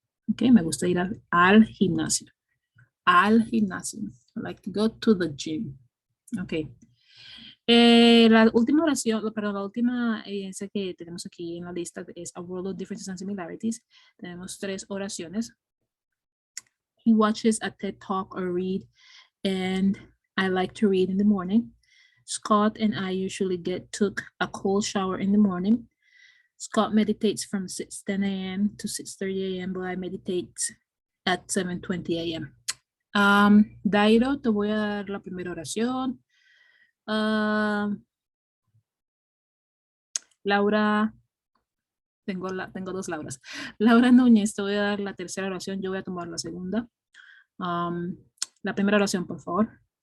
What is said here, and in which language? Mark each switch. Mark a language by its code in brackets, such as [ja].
[es] Ok, me gusta ir al gimnasio. Al gimnasio. [en] I like to go to the gym. [es] Ok. La última oración, perdón, la última evidencia que tenemos aquí en la lista es A World of Differences and Similarities. Tenemos 3 oraciones. [en] He watches a TED Talk or read, and I like to read in the morning. Scott and I usually took a cold shower in the morning. Scott meditates from 6:10 a.m. to 6:30 a.m., but I meditate at 7:20 a.m. [es] Dairo, te voy a dar la primera oración. Laura, tengo 2 Lauras. Laura Núñez, te voy a dar la tercera oración, yo voy a tomar la segunda. La primera oración, por favor.